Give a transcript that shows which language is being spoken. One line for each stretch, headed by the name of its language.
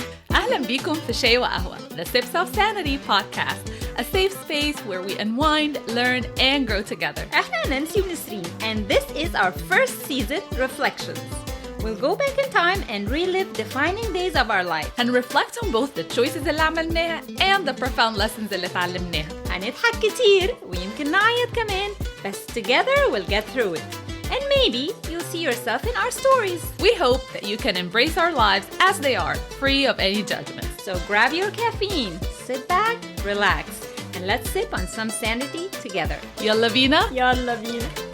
Arabic: أهلا بيكم في شاي وقهوة,
English: the Sips of Sanity podcast, a safe space where we unwind, learn, and grow together.
Arabic: احنا
English: Nancy and Nesreen, and this is our first season, Reflections. We'll go back in time and relive defining days of our life. And reflect on both the choices
Arabic: اللي عملناها
English: and the profound lessons
Arabic: اللي اتعلمناها. هنضحك كتير ويمكن نعيط كمان, بس
English: together we'll get through it. And maybe you'll see yourself in our stories. We hope that you can embrace our lives as they are, free of any judgment. So grab your caffeine, sit back, relax, and let's sip on some sanity together.
Arabic: يلا بينا. يلا بينا.